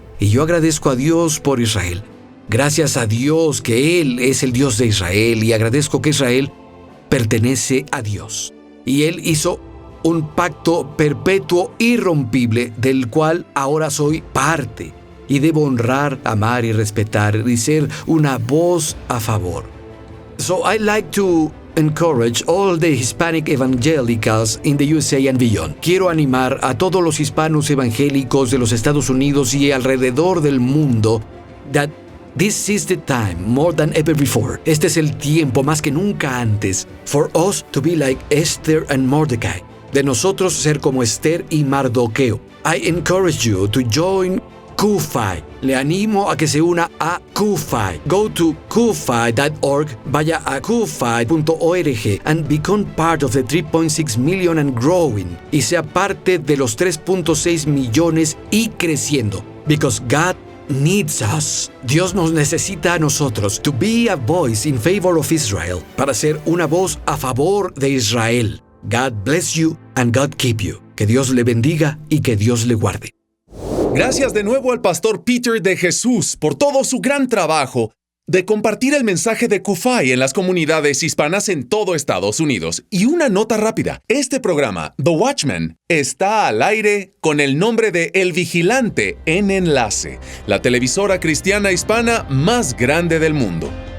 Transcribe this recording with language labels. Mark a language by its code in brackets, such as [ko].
[es] Y yo agradezco a Dios por Israel. Gracias a Dios que Él es el Dios de Israel y agradezco que Israel pertenece a Dios. Y Él hizo un pacto perpetuo irrompible del cual ahora soy parte y debo honrar, amar y respetar y ser una voz a favor. [en] So I like to encourage all the Hispanic evangelicals in the USA and beyond. [es] Quiero animar a todos los hispanos evangélicos de los Estados Unidos y alrededor del mundo [en] that this is the time more than ever before. [es] Este es el tiempo más que nunca antes [en] for us to be like Esther and Mordecai. [es] De nosotros ser como Esther y Mardoqueo. [en] I encourage you to join CUFI. [es] Le animo a que se una a CUFI. [en] Go to CUFI.org, [es] vaya a CUFI.org [en] and become part of the 3.6 million and growing. [es] Y sea parte de los 3.6 millones y creciendo. [en] Because God needs us. [es] Dios nos necesita a nosotros [en] to be a voice in favor of Israel. [es] Para ser una voz a favor de Israel. [en] God bless you and God keep you. [es] Que Dios le bendiga y que Dios le guarde. Gracias de nuevo al pastor Peter de Jesús por todo su gran trabajo de compartir el mensaje de CUFI en las comunidades hispanas en todo Estados Unidos. Y una nota rápida, este programa, The Watchman, está al aire con el nombre de El Vigilante en Enlace, la televisora cristiana hispana más grande del mundo.